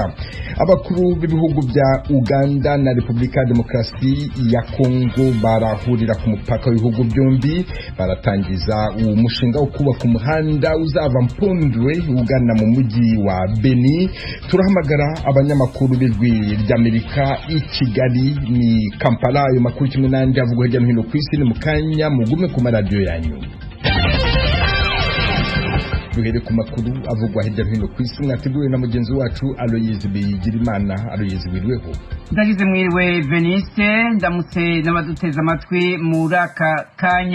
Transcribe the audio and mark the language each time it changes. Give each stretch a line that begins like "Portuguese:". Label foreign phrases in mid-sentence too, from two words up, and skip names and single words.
Kinyarwanda: Abakuru b'ibihugu bya Uganda na Repubulika ya Demokarasi ya Kongo barahurira ku mupaka w'ibihugu byombi, baratangiza umushinga wo kubaka umuhanda uzava Mpondwe ugana mu mujyi wa Beni. Turahamagara abanyamakuru b'ijwi ry'Amerika i Kigali ni Kampala. Ayo makuru kimwe n'andi avugwa hirya no hino ku isi ni mukanya, mugume ku maradiyo yanyu. Duhere ku makuru avugwa hirya no hino ku isi, mwateguwe na mugenzi wacu Aloyizi Bigirimana. Aloyizi, wirweho. Ndagize mwiriwe Veniste, ndamutse n'abaduteza amatwi muri aka kanya.